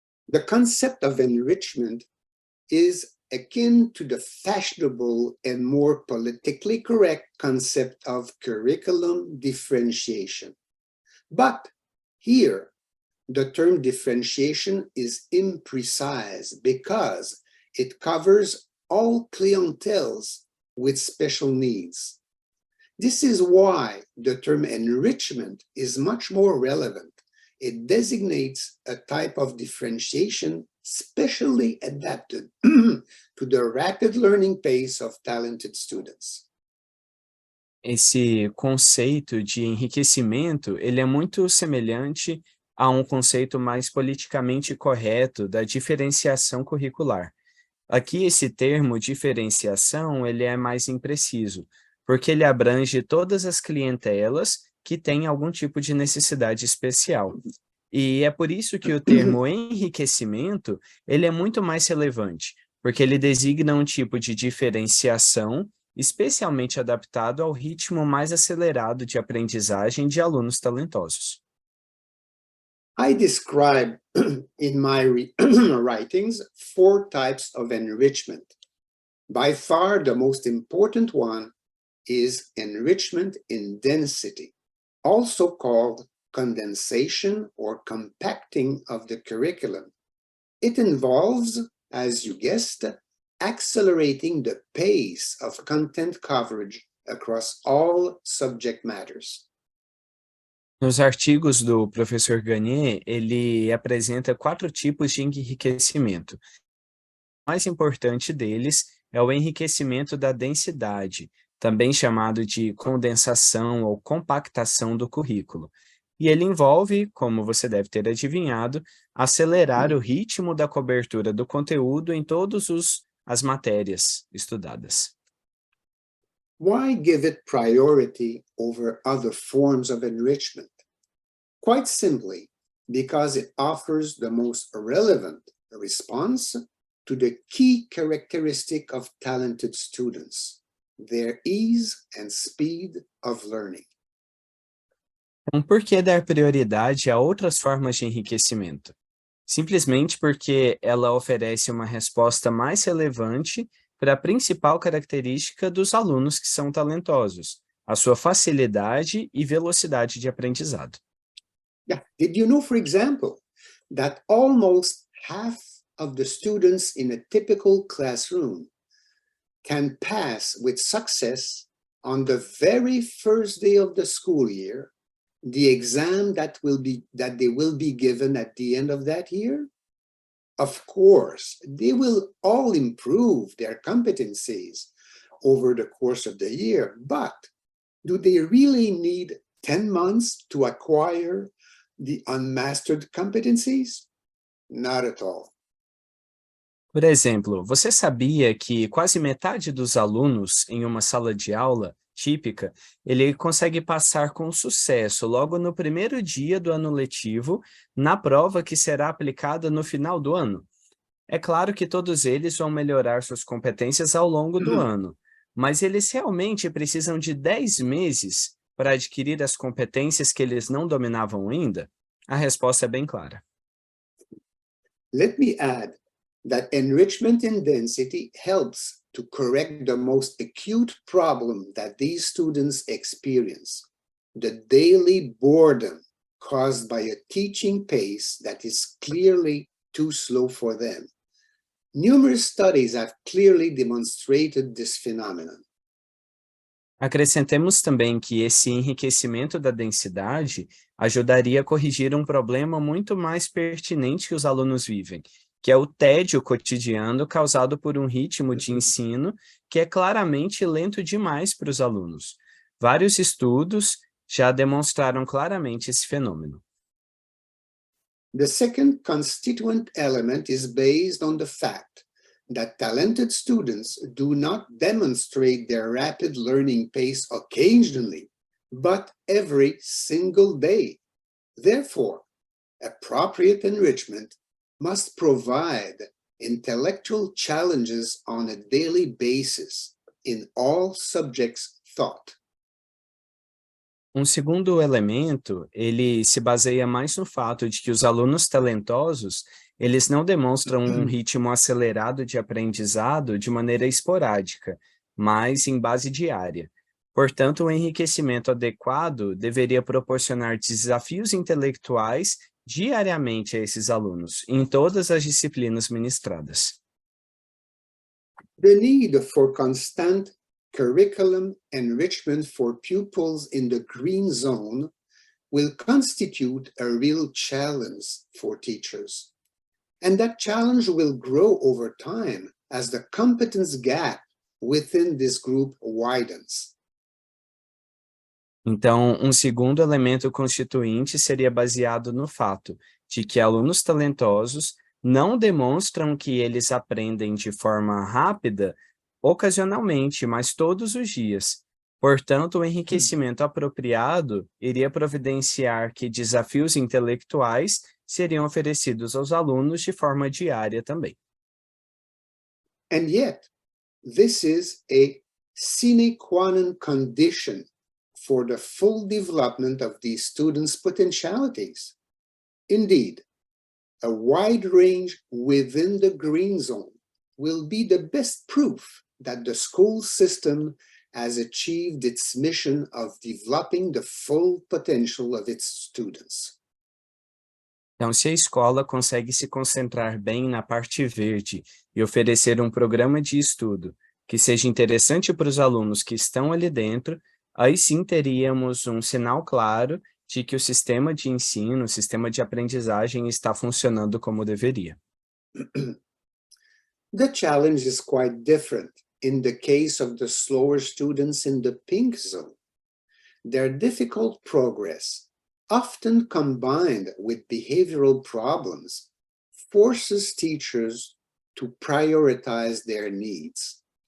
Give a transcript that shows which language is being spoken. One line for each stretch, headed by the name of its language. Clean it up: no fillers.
English: The concept of enrichment is akin to the fashionable and more politically correct concept of curriculum differentiation. But here, the term differentiation is imprecise because it covers all clienteles with special needs. This is why the term enrichment is much more relevant. It designates a type of differentiation specially adapted to the rapid learning pace of talented students.
Portuguese: Esse conceito de enriquecimento, ele é muito semelhante a um conceito mais politicamente correto da diferenciação curricular. Aqui esse termo diferenciação, ele é mais impreciso, porque ele abrange todas as clientelas que têm algum tipo de necessidade especial. E é por isso que o termo enriquecimento, ele é muito mais relevante, porque ele designa um tipo de diferenciação especialmente adaptado ao ritmo mais acelerado de aprendizagem de alunos talentosos.
English: I describe in my writings 4 types of enrichment. By far, the most important one is enrichment in density, also called condensation or compacting of the curriculum. It involves, as you guessed, accelerating the pace of content coverage across all subject matters.
Portuguese: Nos artigos do professor Gagné, ele apresenta 4 tipos de enriquecimento. O mais importante deles é o enriquecimento da densidade, também chamado de condensação ou compactação do currículo. E ele envolve, como você deve ter adivinhado, acelerar o ritmo da cobertura do conteúdo em todas as matérias estudadas.
English: Why give it priority over other forms of enrichment? Quite simply, because it offers the most relevant response to the key characteristic of talented students, their ease and speed of learning.
Portuguese: Então, por que dar prioridade a outras formas de enriquecimento? Simplesmente porque ela oferece uma resposta mais relevante para a principal característica dos alunos que são talentosos, a sua facilidade e velocidade de aprendizado. Yeah.
English: Did you know, for example, that almost half of the students in a typical classroom can pass with success on the very first day of the school year the exam that they will be given at the end of that year? Of course, they will all improve their competencies over the course of the year, but do they really need 10 months to acquire the unmastered competencies? Not at all.
Portuguese: Por exemplo, você sabia que quase metade dos alunos em uma sala de aula típica, ele consegue passar com sucesso logo no primeiro dia do ano letivo, na prova que será aplicada no final do ano? É claro que todos eles vão melhorar suas competências ao longo do ano, mas eles realmente precisam de 10 meses para adquirir as competências que eles não dominavam ainda? A resposta é bem clara.
English: Let me add that enrichment in density helps to correct the most acute problem that these students experience, the daily boredom caused by a teaching pace that is clearly too slow for them. Numerous studies have clearly demonstrated this phenomenon.
Portuguese: Acrescentemos também que esse enriquecimento da densidade ajudaria a corrigir um problema muito mais pertinente que os alunos vivem, que é o tédio cotidiano causado por um ritmo de ensino que é claramente lento demais para os alunos. Vários estudos já demonstraram claramente esse fenômeno.
English: The second constituent element is based on the fact that talented students do not demonstrate their rapid learning pace occasionally, but every single day. Therefore, appropriate enrichment must provide intellectual challenges on a daily basis in all subjects taught.
Portuguese: Um segundo elemento, ele se baseia mais no fato de que os alunos talentosos, eles não demonstram um ritmo acelerado de aprendizado de maneira esporádica, mas em base diária. Portanto, o enriquecimento adequado deveria proporcionar desafios intelectuais diariamente a esses alunos, em todas as disciplinas ministradas.
English: The need for constant curriculum enrichment for pupils in the green zone will constitute a real challenge for teachers. And that challenge will grow over time as the competence gap within this group widens.
Portuguese: Então, um segundo elemento constituinte seria baseado no fato de que alunos talentosos não demonstram que eles aprendem de forma rápida, ocasionalmente, mas todos os dias. Portanto, o enriquecimento apropriado iria providenciar que desafios intelectuais seriam oferecidos aos alunos de forma diária também.
English: And yet, this is a sine qua non condition for the full development of these students' potentialities. Indeed, a wide range within the green zone will be the best proof that the school system has achieved its mission of developing the full potential of its students.
Portuguese: Então, se a escola consegue se concentrar bem na parte verde e oferecer um programa de estudo que seja interessante para os alunos que estão ali dentro, aí sim teríamos um sinal claro de que o sistema de ensino, o sistema de aprendizagem está funcionando como deveria.
English: The challenge is quite different in the case of the slower students in the pink zone. Their difficult progress, often combined with behavioral problems, forces teachers to prioritize their needs.